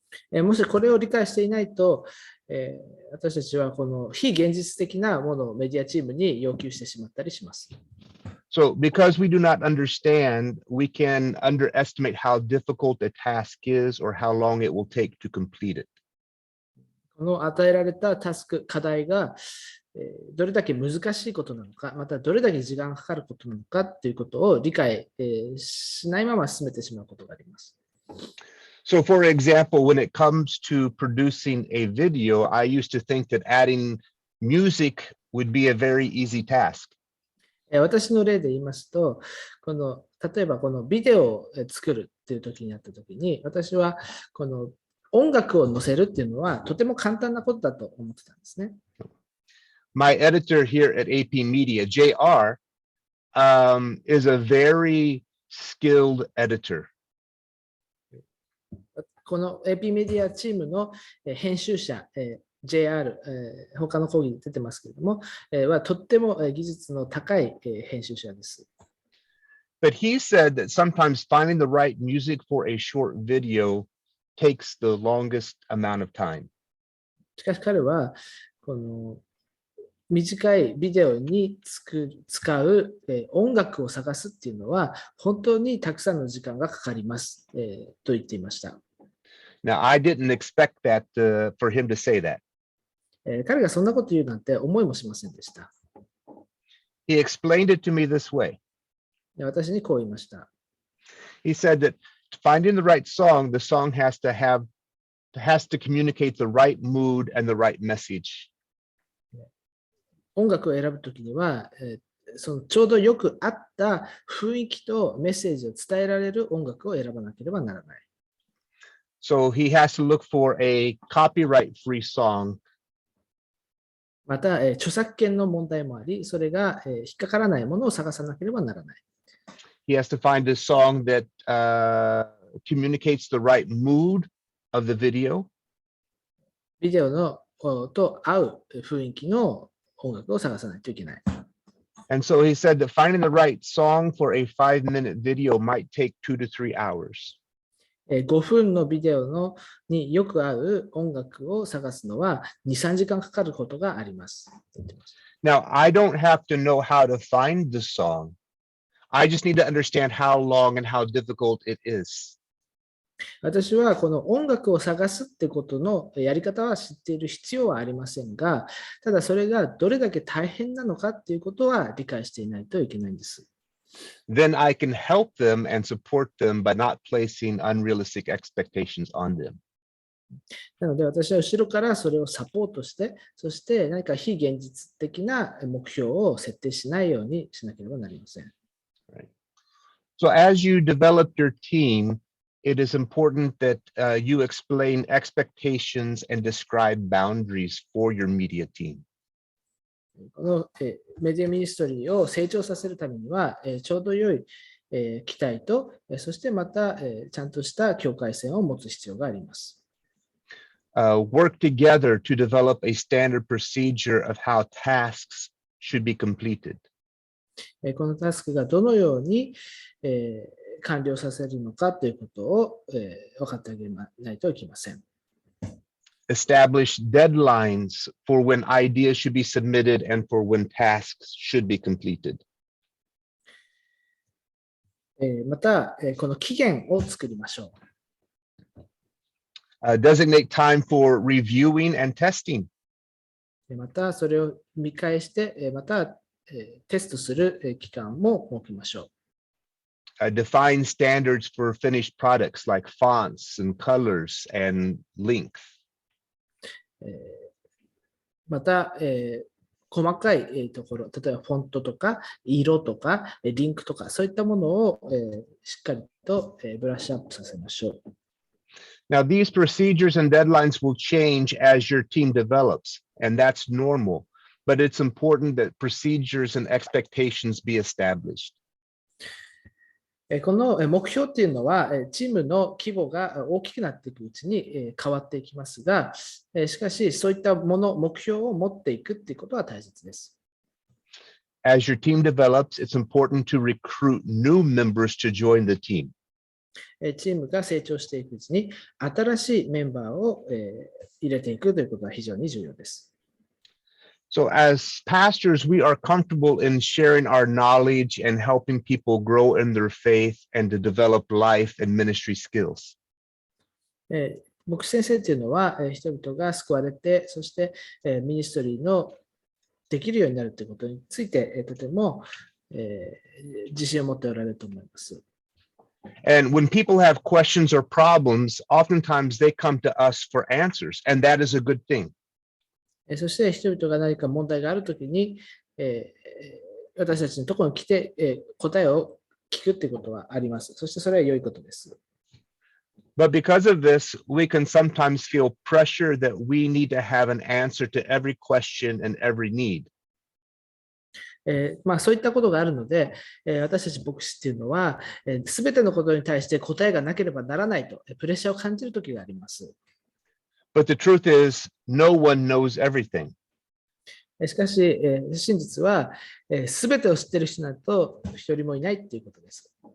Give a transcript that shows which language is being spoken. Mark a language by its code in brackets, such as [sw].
[ja] もしこれを理解していないと、私たちはこの非現実的なものをメディアチームに要求してしまったりします。 [en] So because we do not understand, we can underestimate how difficult a task is or how long it will take to complete it. [ja] この与えられたタスク、課題がどれだけ難しいことなのか、またどれだけ時間がかかることなのかということを理解しないまま進めてしまうことがあります。 [en] So for example, when it comes to producing a video, I used to think that adding music would be a very easy task. [ja] 私の例で言いますと、例えばこのビデオを作るっていう時にあった時に、私はこの音楽を載せるっていうのはとても簡単なことだと思ってたんですね。 [en] My editor here at AP Media, JR, is a very skilled editor. [ja] この AP メディアチームの編集者、JR、他の講義に出てますけれども、はとっても技術の高い編集者です。 [en] But he said that sometimes finding the right music for a short video takes the longest amount of time. [ja] しかし彼は、この短いビデオに使う音楽を探すっていうのは、本当にたくさんの時間がかかります、と言っていました。 [en] Now, I didn't expect that for him to say that. [ja] 彼がそんなこと言うなんて思いもしませんでした。 [en] He explained it to me this way. [ja] 私にこう言いました。 [en] He said that finding the right song, the song has to communicate the right mood and the right message. [ja] 音楽を選ぶときには、そのちょうどよく合った雰囲気とメッセージを伝えられる音楽を選ばなければならない。 [en] So he has to look for a copyright-free song. [ja] また、著作権の問題もあり、それが引っかからないものを探さなければならない。 [en] He has to find a song that communicates the right mood of the video. [ja] ビデオのと合う雰囲気の音楽を探さないといけない。 [en] And so he said that finding the right song for a 5-minute video might take 2 to 3 hours. [ja] 5分のビデオによく合う音楽を探すのは2、3時間かかることがあります。 [en] Now, I don't have to know how to find the song. I just need to understand how long and how difficult it is. [ja] 私はこの音楽を探すってことのやり方は知っている必要はありませんが、ただそれがどれだけ大変なのかっていうことは理解していないといけないんです。 [en] Then I can help them and support them by not placing unrealistic expectations on them. [ja] なので私は後ろからそれをサポートして、そして何か非現実的な目標を設定しないようにしなければなりません。 [en] So as you develop your team, it is important that you explain expectations and describe boundaries for your media team. [ja] このメディアミニストリーを成長させるためには、ちょうど良い期待と、そしてまたちゃんとした境界線を持つ必要があります。 [en] Work together to develop a standard procedure of how tasks should be completed. [ja] このタスクがどのように完了させるのかということを分かってあげないといけません。 [en] Establish deadlines for when ideas should be submitted and for when tasks should be completed. [ja] また、この期限を作りましょう。 [en] Designate time for reviewing and testing. [ja] また、それを見返して、またテストする期間も設けましょう。 [en] Define standards for finished products like fonts and colors and length. [ja] また、細かいところ、例えばフォントとか色とかリンクとかそういったものをしっかりとブラッシュアップさせましょう。 [en] Now, these procedures and deadlines will change as your team develops, and that's normal, but it's important that procedures and expectations be established. [ja] この目標っていうのは、チームの規模が大きくなっていくうちに変わっていきますが、しかし、そういったもの、目標を持っていくっていうことは大切です。 [en] As your team develops, it's important to recruit new members to join the team. [ja] チームが成長していくうちに、新しいメンバーを入れていくということは非常に重要です。 [en] So as pastors, we are comfortable in sharing our knowledge and helping people grow in their faith and to develop life and ministry skills. [ja] 牧師先生というのは、人々が救われて、そしてミニストリーのできるようになるということについて、とても自信を持っておられると思います。 [en] And when people have questions or problems, oftentimes they come to us for answers, and that is a good thing. [ja] そして人々が何か問題があるときに、私たちのところに来て、答えを聞くということはあります。そしてそれは良いことです。 [en] But because of this, we can sometimes feel pressure that we need to have an answer to every question and every need. [ja] そういったことがあるので、私たち牧師っていうのは、すべてのことに対して答えがなければならないと、プレッシャーを感じるときがあります。 [en] But the truth is, no one knows everything. [ja] しかし、真実は、すべてを知っている人など一人もいないということです。